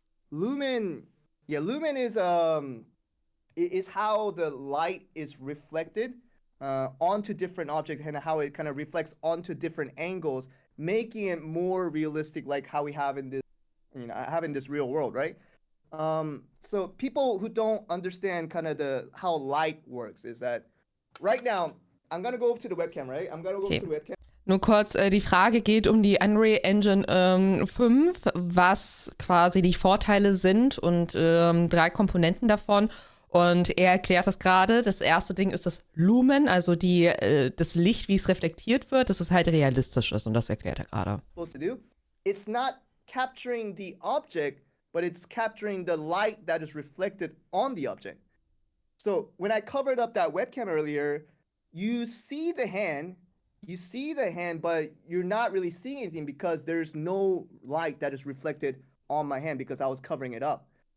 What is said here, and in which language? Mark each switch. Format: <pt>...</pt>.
<en>Lumen is how the light is reflected onto different objects and how it kind of reflects onto different angles, making it more realistic, like how we have in this real world, right? So people who don't understand kind of how light works is that right now I'm gonna go over to the webcam, right? I'm gonna go over to the webcam.</en> <de>Nur kurz, die Frage geht um die Unreal Engine 5, was quasi die Vorteile sind und 3 Komponenten davon. Und er erklärt das gerade. Das erste Ding ist das Lumen, also das Licht, wie es reflektiert wird, dass es halt realistisch ist. Und das erklärt er gerade.</de> <en>It's not capturing the object, but it's capturing the light that is reflected on the object. So when I covered up that webcam earlier, you see the hand, but you're not really seeing anything because there's no light that is reflected on my hand because I was covering it up.</en>